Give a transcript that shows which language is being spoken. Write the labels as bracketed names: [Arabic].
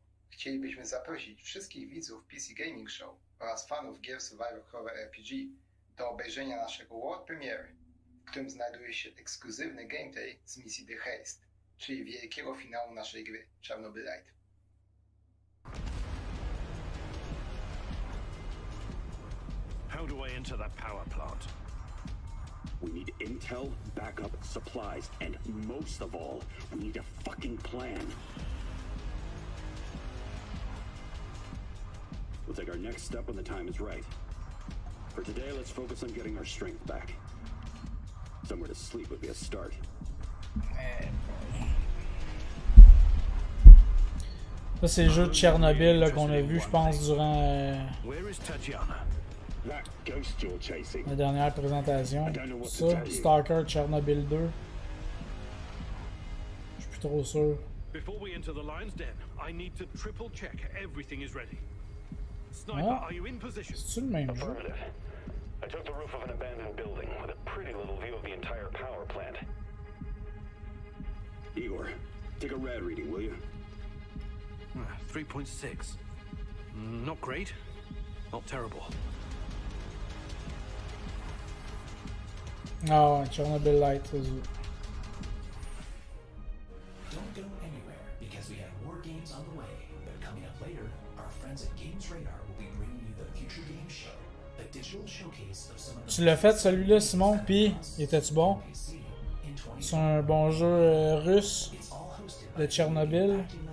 [Polish] Chcielibyśmy zaprosić wszystkich widzów PC Gaming Show oraz fanów gier Survivor Horror RPG do obejrzenia naszego world premiery, w którym znajduje się ekskluzywny gameplay z misji The Haste, czyli wielkiego finału naszej gry Czarnobylite. [English] How do I enter that power plant? We need intel, backup, supplies, and most of all, we need a fucking plan. We'll take our next step when the time is right. For today, let's focus on getting our strength back. Somewhere to sleep would be a start. [French] Ça, c'est le jeu de Tchernobyl qu'on a vu, je pense, durant la dernière présentation. Ça, Stalker Tchernobyl 2. Je suis plus trop sûr. [English] Before we enter the lion's den, I need to triple check everything is ready. Sniper, Ah, are you in position? [French] c'est-tu le même jeu? [English] Affirmative. I took the roof of an abandoned building with a pretty little view of the entire power plant. Igor, take a rad reading, will you? 3.6. Not great, not terrible. [French] Ah ouais, Tchernobyl Light, c'est ça. [English] Don't go anywhere because we have more games on the way. But coming up later, our friends at Games Radar will be bringing you the Future Game Show, a digital showcase of some of the. [French] Tu l'as fait celui-là, Simon, pis était-tu bon? C'est un bon jeu russe de Tchernobyl.